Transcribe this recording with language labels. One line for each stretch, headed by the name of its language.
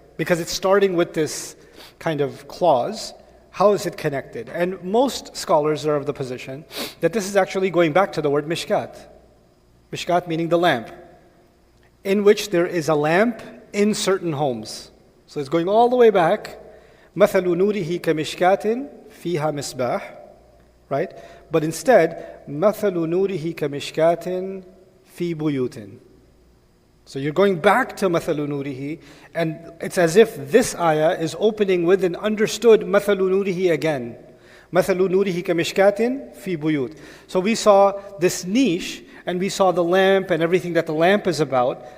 English: Because it's starting with this kind of clause. How is it connected? And most scholars are of the position that this is actually going back to the word mishkat. Mishkat meaning the lamp, in which there is a lamp in certain homes. So it's going all the way back.
Arabic: مَثَلُ نُورِهِ كَمِشْكَاتٍ فِيهَا مِصْبَاحٌ, right?
English: But instead,
Arabic: مَثَلُ نُورِهِ كَمِشْكَاتٍ فِي بُيُوتٍ.
English: So you're going back to
Arabic: مَثَلُ نُورِهِ,
English: and it's as if this ayah is opening with an understood مَثَلُ نُورِهِ again.
Arabic: مَثَلُ نُورِهِ كَمِشْكَاتٍ فِي بُيُوتٍ.
English: So we saw this niche, and we saw the lamp and everything that the lamp is about.